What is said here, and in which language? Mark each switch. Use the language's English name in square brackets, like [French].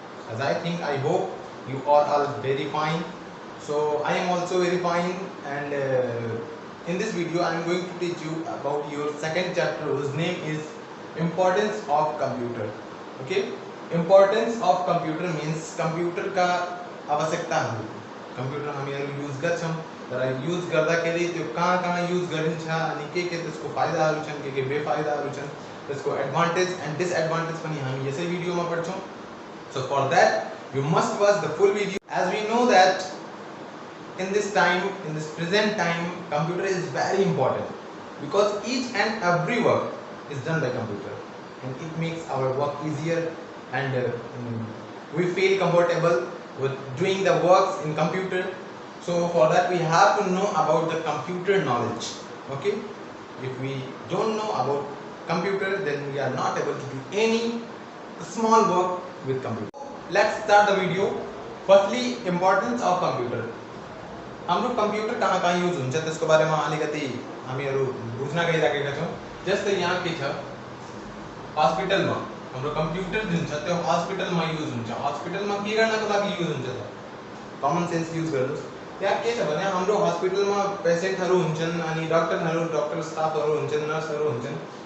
[English] As I hope you are all very fine. So I am also very fine, and in this video I am going to teach you about your second chapter, whose name is importance of computer. Okay, importance of computer means computer [Hindi] का आवश्यकता है. [Nepali] Computer हामी use गर्छौं तर use गर्दाखेरि त्यो कहाँ कहाँ युज गरिन्छ अनि के त्यसको फाइदाहरू छन् के बेफाइदाहरू छन् त्यसको एडभान्टेज एन्ड डिसएडभान्टेज पनि हामी यसै भिडियोमा पढ्छौं. [English] So for that you must watch the full video, as we know that in this present time, computer is very important because each and every work is done by computer and it makes our work easier, and we feel comfortable with doing the works in computer. So for that we have to know about the computer knowledge. Okay, if we don't know about computer, then we are not able to do any small work with computer. Let's start the video. Firstly, importance of computer. [Nepali] हाम्रो computer कहाँ कहाँ use हुन्छ त्यसको बारेमा अलिकति हामीहरू बुझ्न गइराखेका छौं. जस्तै यहाँ के छ, हस्पिटलमा हाम्रो कम्प्युटर जुन छ त्यो हस्पिटलमा युज हुन्छ. हस्पिटलमा के गर्नको लागि युज हुन्छ त? कमन सेन्स युज गर्नुस्. त्यहाँ के छ भने हाम्रो हस्पिटलमा पेशेन्टहरू हुन्छन् अनि डाक्टर स्टाफहरू हुन्छन्, नर्सहरू हुन्छन्.